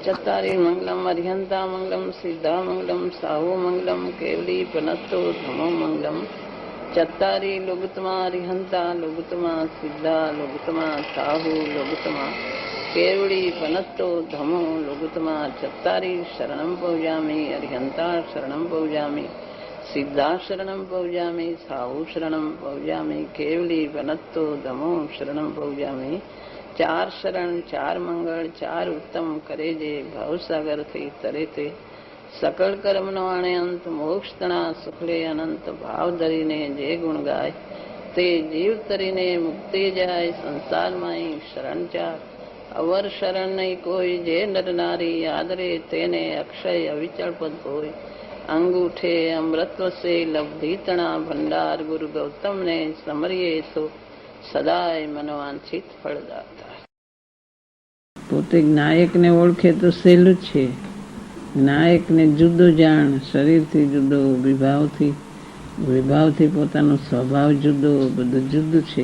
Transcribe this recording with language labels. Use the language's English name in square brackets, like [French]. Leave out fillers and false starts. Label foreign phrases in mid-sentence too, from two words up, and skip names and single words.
[Prakrit languages] चत्तारी मंगलम अरिहंता मंगलम सिद्धा मंगलम साहू मंगलम केवली पनत्तो धमो मंगलम चत्तारी लुगतमा अरिहंता लुगतमा सिद्धा लुगतमा साहू लुगतमा केवली पनत्तो धमो लुगतमा चत्तारी शरणं पौजामि अरिहंता शरणं पौजामि सिद्धा शरणं पौजामि साहू शरणं पौजामि केवली पनत्तो धमो शरणं पौजामि [Gujarati] ચાર શરણ ચાર મંગલ ચાર ઉત્તમ કરે જે ભવસાગર થી તરે તે સકલ કર્મ નો આણે અંત મોક્ષ તણા સુખલે અનંત ભાવ ધરીને જે ગુણ ગાય તે જીવ તરીને મુક્તિ જાય સંસાર માંઈ શરણ ચાર અવર શરણ નહીં કોઈ જે નર નારી આદરે તેને અક્ષય અવિચલ પદ હોય અંગૂઠે અમૃતવ સે લબ્ધિ તણા ભંડાર ગુરુ ગૌતમ ને સમરિયે સો સદાય મનોવાંછિત ફળદાતા. પોતે નાયકને ઓળખે તો સહેલું છે. નાયકને જુદો જાણ, શરીરથી જુદો, વિભાવથી પોતાનો સ્વભાવ જુદો, બધું જુદું છે.